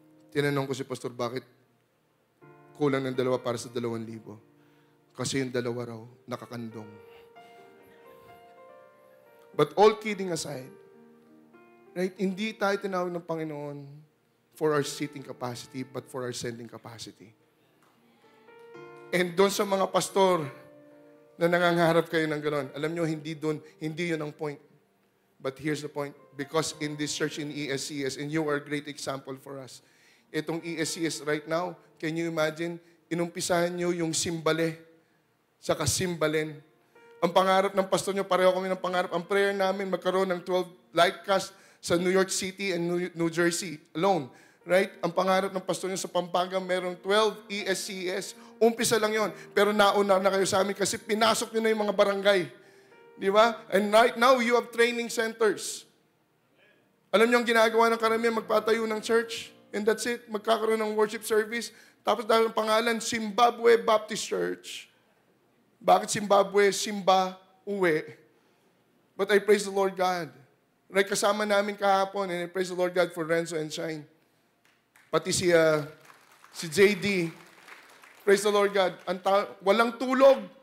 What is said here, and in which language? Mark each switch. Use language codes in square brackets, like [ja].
[tl] Tinanong ko si Pastor, bakit kulang ng 2 para sa 2,000? Kasi yung 2 raw, nakakandong. [en] But all kidding aside, right, [tl] hindi tayo tinawag ng Panginoon [en] for our seating capacity, but for our sending capacity. [tl] And doon sa mga pastor na nangangarap kayo ng gano'n, alam nyo, hindi yun ang point. [en] But here's the point. Because in this church in ESCS, and you are a great example for us, itong ESCS right now, can you imagine, [tl] inumpisahan nyo yung simbale, saka simbalin. Ang pangarap ng pastor nyo, pareho kami ng pangarap. Ang prayer namin, magkaroon ng 12 Lightcast sa New York City and New Jersey alone. [en] Right? [tl] Ang pangarap ng pastor niyo sa Pampanga, merong 12 ESCS. Umpisa lang yon. Pero nauna na kayo sa amin kasi pinasok niyo na yung mga barangay. Di ba? [en] And right now, you have training centers. [tl] Alam niyo ang ginagawa ng karamihan, magpatayo ng church. [en] And that's it. [tl] Magkakaroon ng worship service. Tapos dahil ang pangalan, Zimbabwe Baptist Church. Bakit Zimbabwe? Simba, uwi. [en] But I praise the Lord God. Right, [tl] kasama namin kahapon, [en] and I praise the Lord God for Renzo and Shine. [tl] Pati si JD. [en] Praise the Lord God. [tl] Walang tulog.